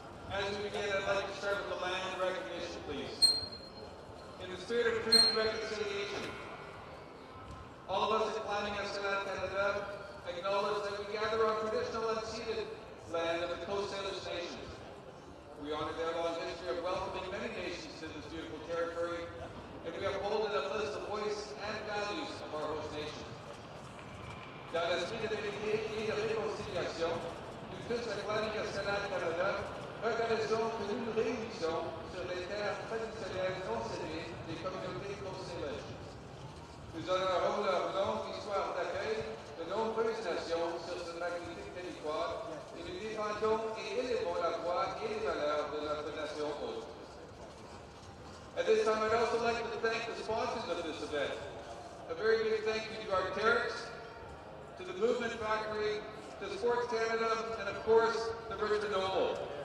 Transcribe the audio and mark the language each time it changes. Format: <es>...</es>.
<en>As we begin, I'd like to start with the land recognition, please. In the spirit of truth and reconciliation, all of us at Climbing Escalade, Canada, acknowledge that we gather on traditional unceded land of the Coast Salish nations. We honor their long history of welcoming many nations to this beautiful territory, and we uphold and uplift the voice and values of our host nation.</en> <fr>Dans l'esprit de l'unité et de réconciliation, nous tous à Climbing Escalade Canada, reconnaissons que nous nous réunissons sur les terres traditionnelles non cédées des communautés Coast Salish. Nous honorons leur longue histoire d'accueil de nombreuses nations sur ce magnifique territoire et nous défendons et élevons la voix et les valeurs de notre nation hôte.</fr> <en>At this time, I'd also like to thank the sponsors of this event. A very big thank you to Arc'teryx, to the Movement Factory, to Sports Canada, and of course, the Richmond Oval.</en>